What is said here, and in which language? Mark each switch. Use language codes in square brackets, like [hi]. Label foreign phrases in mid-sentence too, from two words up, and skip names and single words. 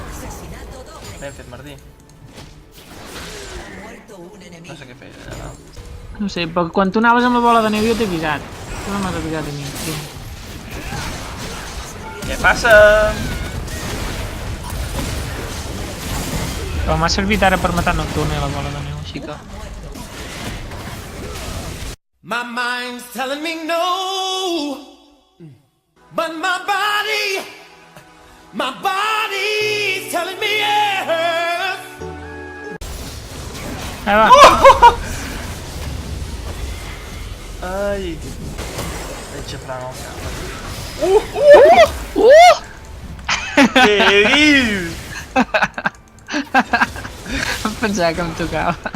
[ca] Ben fet, Martí. No sé què fer, no. No sé, però quan tu anaves amb la bola de neu jo t'he avisat. Tu no m'has avisat a mi, tio. Què passa? Però m'ha servit ara per matar Nocturne la bola de neu, així que... [en] My mind's telling me no, but my body's telling me yes. [ca] Va. Ai. Vaig xafrant el cap. Què dius? Em pensava que em tocava.